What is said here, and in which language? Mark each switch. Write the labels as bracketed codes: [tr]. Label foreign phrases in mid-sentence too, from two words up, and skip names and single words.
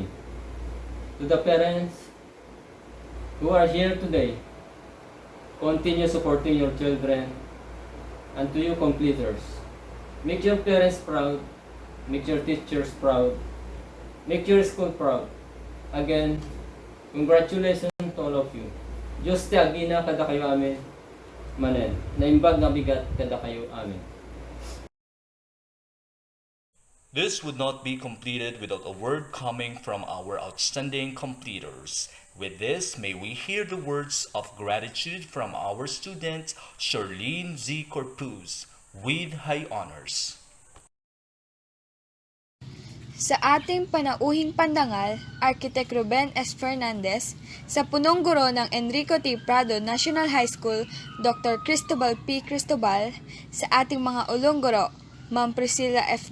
[en] To the parents who are here today, continue supporting your children. And to you completers, make your parents proud, make your teachers proud, make your school proud. Again, congratulations to all of you. [ilo] Diyos ti agina kada kayo amin, manen, naimbag nga bigat kada kayo amin. [en] This would not be completed without a word coming from our outstanding completers. With this, may we hear the words of gratitude from our student, Charlene Z. Corpus, with high honors. [tl] Sa ating panauhing pandangal, Architect Ruben S. Fernandez, sa punong guro ng Enrico T. Prado National High School, Dr. Cristobal P. Cristobal, sa ating mga ulong guro, Ma'am Priscilla F.